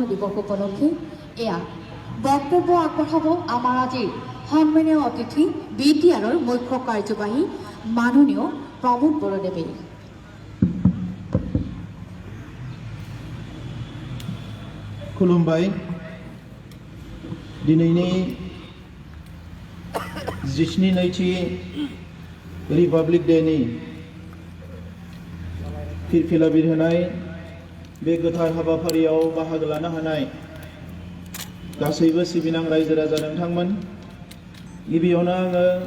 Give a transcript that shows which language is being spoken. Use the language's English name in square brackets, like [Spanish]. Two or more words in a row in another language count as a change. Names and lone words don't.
[Assamese] দিৱস উপলক্ষে এয়া বক্তব্য আগবঢ়াব আমাৰ আজিৰ সন্মানীয় অতিথি বিটিআৰৰ মুখ্য কাৰ্যবাহী মাননীয় প্ৰমোদ বড়োদেৱে। [Bodo] खुलुमबाय दिनैनि 17 नैथि रिपाब्लिक डेनि फिरफिला बिरहोनाय बे गोथार हाबाफारियाव बाहागो लानो हानाय गासैबो सिबिनां रायजो राजा नोंथांमोन गिबियावनो आङो